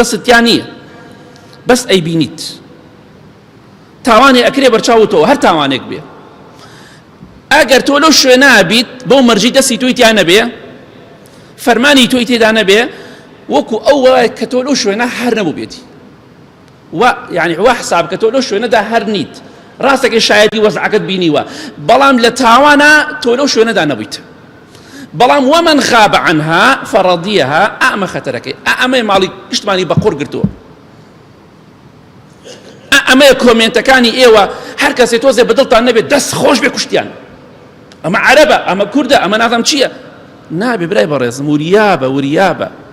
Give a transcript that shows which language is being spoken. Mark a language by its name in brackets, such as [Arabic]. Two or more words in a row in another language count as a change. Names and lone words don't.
[Central Kurdish] دەستت تیا نییە بەس ئەیبینیت تاوانێ ئەکرێ بەرچاو تۆ هەر تاوانێک بێ ئەگەر تۆ لەو شوێنە بیت بۆ مەرجی دەستی تۆی تیا نەبێ فەرمانی تۆی تێدا نەبێ وەکو ئەو وایە کە تۆ لەو شوێنە هەر نەبوو بێتی یعنی وا حساب کە تۆ لەو شوێنەدا هەر نیت ڕاستەکەی شایەتی وەزعەکەت بینیوە بەڵام لە تاوانە تۆ لەو شوێنەدا نەبوویت. بەڵام [Arabic] ومن غاب عنها فرضيها [Central Kurdish] ئەمە خەتەرەکەی ئەمەی ماڵی پشتمانی بە قوڕ گرتووە ئەمەیە کۆمنتەکانی ئێوە هەر کەسێ تۆزێ بەدڵتان نەبێت دەست خۆش بێ کوشتیان ئەمە عەرەبە ئەمە کوردە ئەمە نازانم چییە نابێ برای بەڕێزم وریابە